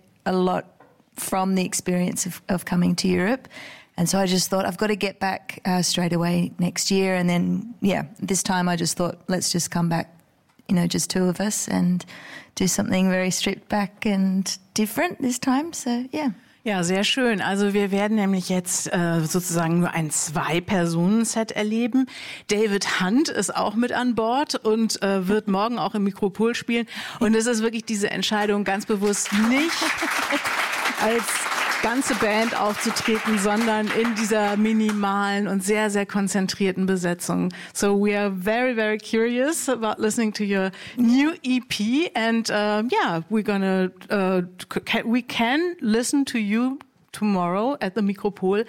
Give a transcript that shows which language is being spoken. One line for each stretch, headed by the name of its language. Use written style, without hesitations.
English: a lot from the experience of coming to Europe. And so I just thought, I've got to get back straight away next year. And then, yeah, this time I just thought, let's just come back, you know, just two of us and do something very stripped back and different this time. So, yeah.
German: Ja, sehr schön. Also wir werden nämlich jetzt sozusagen nur ein Zwei-Personen-Set erleben. David Hunt ist auch mit an Bord und wird morgen auch im Mikropool spielen. Und es ist wirklich diese Entscheidung, ganz bewusst nicht als ganze Band aufzutreten, sondern in dieser minimalen und sehr, sehr konzentrierten Besetzung.
English: So we are very, very curious about listening to your new EP. And yeah, we're gonna, we can listen to you tomorrow at the Mikropol.